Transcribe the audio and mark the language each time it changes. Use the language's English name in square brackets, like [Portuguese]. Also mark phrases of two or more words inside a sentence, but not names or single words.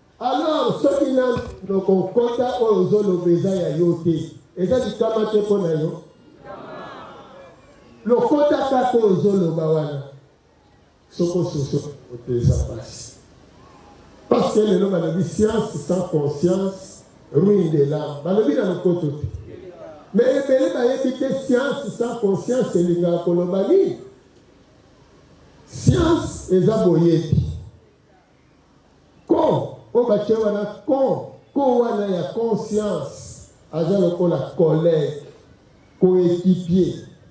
[Lingala] Alors, soki na lokokota oyo ozoloba eza ya yo te, eza likama te mpo na yo. Lokota kaka oyo ozoloba wana. Soko soso, ote eza pasi. [French] Parce que [Lingala] lelo balobi [French] science sans conscience, ruine de l'âme. [Lingala] Balobi na lokoto te. Mais ebele bayebi te [French] science sans conscience [Lingala] elingaka koloba nini? Science eza boyebi. Ko, oyo batie wana ko, ko wana ya conscience, aza lokola [French] collègue, coéquipier.